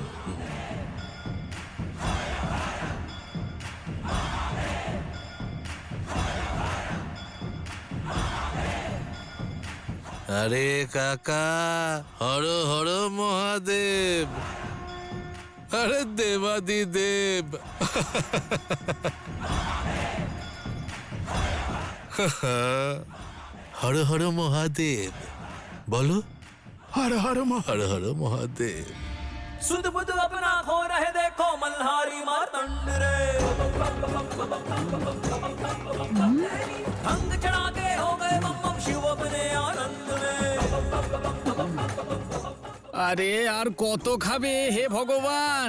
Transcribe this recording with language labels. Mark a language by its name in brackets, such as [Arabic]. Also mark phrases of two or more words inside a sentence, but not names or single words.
[Bangla] আরে কাকা, হর হর মহাদেব, আরে দেবাদিদেব। হর হর মহাদেব বলো, হর হর হর হর মহাদেব। [Hindi] सुध बुध अपना खो रहे देखो मल्हारी मार्तंड रे। भंग चढ़ा के हो गए बम बम शिव अपने आनंद में। [Bangla] আরে আর কত খাবে হে ভগবান?